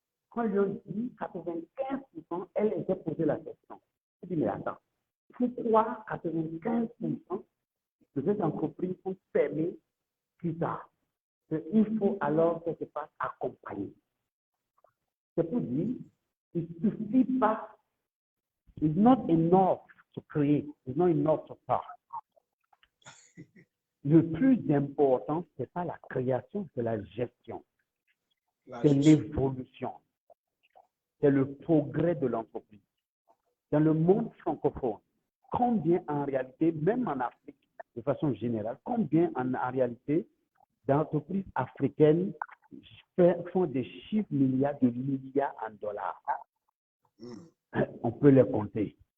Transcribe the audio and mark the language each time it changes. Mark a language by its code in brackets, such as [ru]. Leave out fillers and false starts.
[fr] Quand ils ont dit 95%, elle était posée la question. Je dis, mais attends, pourquoi 95% de ces entreprises sont fermées plus tard? Il faut alors quelque part accompagner. C'est pour dire, il ne suffit pas, [en] it's not enough to create, it's not enough to start. [fr] Le plus important, ce n'est pas la création, c'est la gestion. C'est l'évolution. C'est le progrès de l'entreprise. Dans le monde francophone, combien en réalité, même en Afrique, de façon générale, combien en réalité d'entreprises africaines font des chiffres de milliards en dollars? On peut les compter.